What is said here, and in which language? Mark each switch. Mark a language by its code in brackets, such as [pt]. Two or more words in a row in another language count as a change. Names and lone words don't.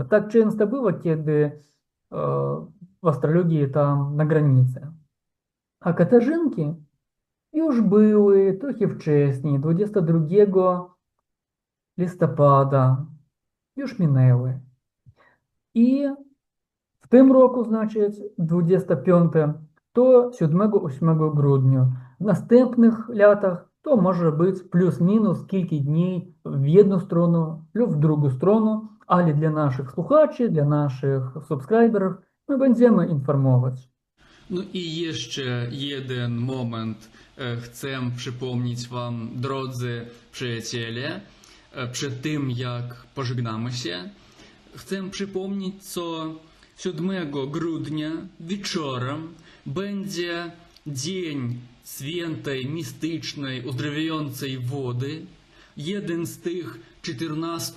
[pl] Tak często było, kiedy w astrologii tam na granicy. A Katarzynki już były trochę wcześniej, 22 listopada, już minęły. I w W tym roku, [uk] значить, 25, то 7-8 грудня. В наступних лятах то може бути плюс-мінус кілька днів в одну сторону, плюс в другу сторону, але для наших слухачів, для наших субскрайберів ми będziemy інформувати. [pl] No i jeszcze jeden moment chcę przypomnieć wam, drodzy przyjaciele, przed tym jak pożegnamy się, chcę przypomnieć, co 7 grudnia wieczorem będzie Dzień Świętej, Mistycznej, Uzdrawiającej Wody, jeden z tych 14